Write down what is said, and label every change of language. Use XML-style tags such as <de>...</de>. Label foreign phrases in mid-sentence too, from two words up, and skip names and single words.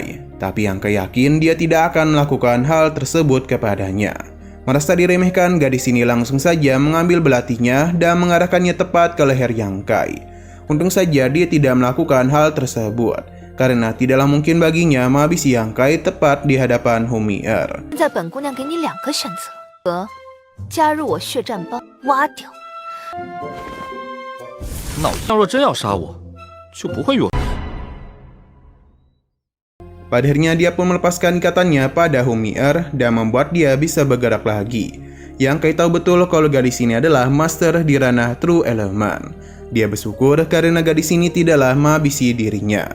<id>Tapi Yang Kai yakin dia tidak akan melakukan hal tersebut kepadanya. Merasa diremehkan, gadis ini langsung saja mengambil belatinya dan mengarahkannya tepat ke leher Yang Kai. Untung saja dia tidak melakukan hal tersebut, karena tidaklah mungkin baginya menghabisi Yang Kai tepat di hadapan Humi'er.</id> <zh>现在本姑娘给你2个选择：加入我血战帮，挖掉。那若真要杀我，就不会与我。</zh> <id>Pada akhirnya dia pun melepaskan ikatannya pada Humi'er dan membuat dia bisa bergerak lagi. Yang Kai tahu betul kalau gadis ini adalah master di ranah True Element. Dia bersyukur karena gadis ini tidaklah menghabisi dirinya.</id>